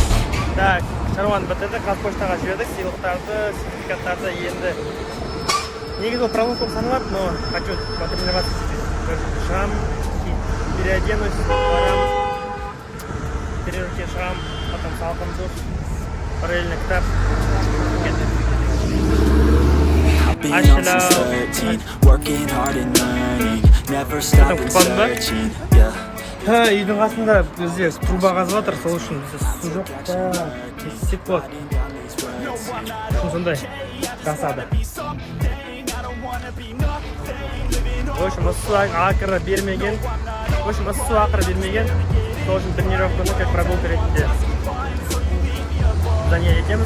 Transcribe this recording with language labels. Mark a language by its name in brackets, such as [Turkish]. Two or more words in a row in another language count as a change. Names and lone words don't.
[Kazakh] Так, шаруаны бітірді. Қазпоштаға жібердік. Сыйлықтарды, сертификаттарды енді Негізі ол прогулка саналады, [Russian] но хочу потренироваться здесь. [Kazakh] Шығамын, переоденусь, барамыз, тренировке шығамын, потом салқын душ, параллельно кітап. [English] I've been on since 13, working hard and learning, never stopping searching, yeah. [Kazakh] Үйдің қасында бізде труба қазып жатыр, сол үшін бізде су жоқ та, кесек болады. Сондай жасады. [Russian] В общем, [Kazakh] ыссы ақыры бермеген. [Russian] В общем, [Kazakh] ыссы ақыры бермеген. Сол үшін тренировканы [Russian] как прогулка [Kazakh] ретінде занятие етеміз.